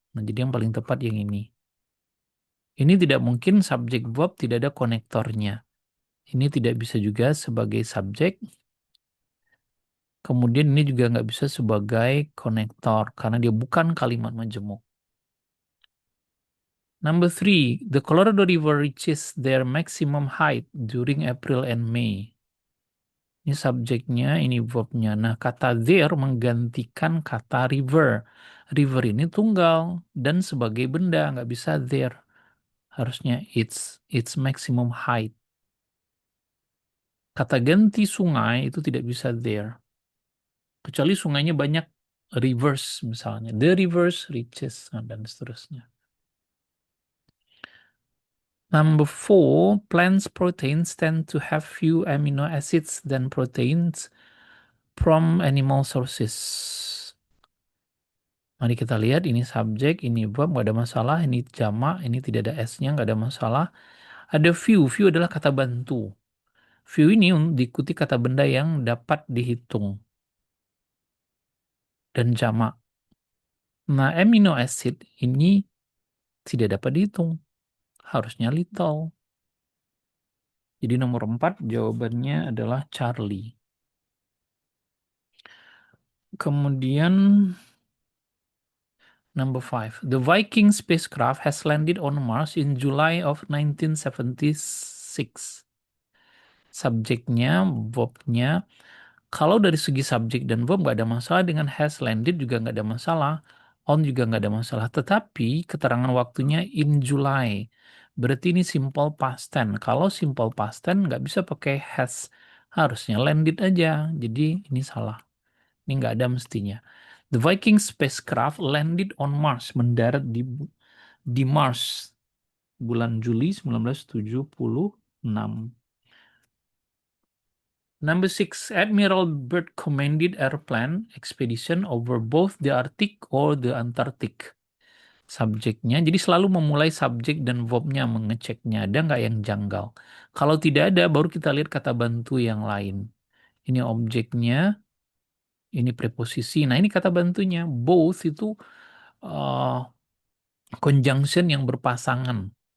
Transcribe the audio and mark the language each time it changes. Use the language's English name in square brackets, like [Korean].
[Indonesian] Nah, jadi yang paling tepat yang ini. Ini tidak mungkin subjek verb tidak ada konektornya. Ini tidak bisa juga sebagai subjek. Kemudian ini juga nggak bisa sebagai konektor karena dia bukan kalimat majemuk. [English] Number 3, the Colorado River reaches their maximum height during April and May. [Indonesian] Ini subjeknya, ini verbnya. Nah, kata there menggantikan kata river. River ini tunggal dan sebagai benda, nggak bisa there. Harusnya its maximum height. Kata ganti sungai itu tidak bisa there. Kecuali sungainya banyak rivers misalnya. [English] The rivers reaches [Indonesian] dan seterusnya. [English] Number 4, plants proteins tend to have few amino acids than proteins from animal sources. [Indonesian] Mari kita lihat, ini subjek, ini verb, nggak ada masalah. Ini jamak, ini tidak ada S-nya, nggak ada masalah. Ada few, few adalah kata bantu. Few ini diikuti kata benda yang dapat dihitung dan jamak. Nah, amino acid ini tidak dapat dihitung. Harusnya little. Jadi nomor 4 jawabannya adalah Charlie. Kemudian number 5. [English] The Viking spacecraft has landed on Mars in July of 1976. [Indonesian] Subjeknya, verbnya. Kalau dari segi subjek dan verb nggak ada masalah, dengan has landed juga nggak ada masalah. On juga nggak ada masalah. Tetapi keterangan waktunya in July. Berarti ini simple past tense. Kalau simple past tense nggak bisa pakai has. Harusnya landed aja. Jadi ini salah. Ini nggak ada mestinya. [English] The Viking spacecraft landed on Mars. [Indonesian] Mendarat di Mars. Bulan Juli 1976. [English] Number 6, Admiral Byrd commanded airplane expedition over both the Arctic or the Antarctic. [Indonesian] Subjeknya, jadi selalu memulai subjek dan verbnya mengeceknya, ada nggak yang janggal. Kalau tidak ada, baru kita lihat kata bantu yang lain. Ini objeknya, ini preposisi. Nah, ini kata bantunya. Both itu uh, conjunction yang berpasangan.